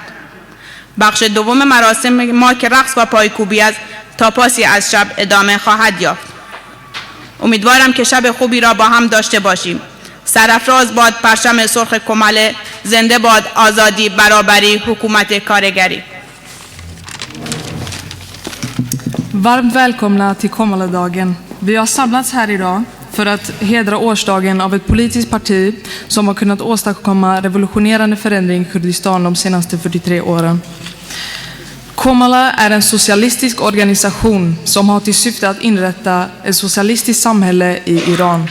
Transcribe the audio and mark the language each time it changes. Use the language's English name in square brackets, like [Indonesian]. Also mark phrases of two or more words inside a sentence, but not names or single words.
[Persian] بخش دوم مراسم ما که رقص و پایکوبی است تا پاسی از شب ادامه خواهد یافت. امیدوارم که شب خوبی را با هم داشته باشیم. سرافراز باد پرچم سرخ کماله، زنده باد آزادی، برابری، حکومت کارگری. [Swedish] Varmt välkomna till Komaledagen. Vi har samlats här idag för att hedra årsdagen av ett politiskt parti som har kunnat åstadkomma revolutionerande förändring i Kurdistan de senaste 43 åren. Komala är en socialistisk organisation som har till syfte att inrätta ett socialistiskt samhälle i Iran.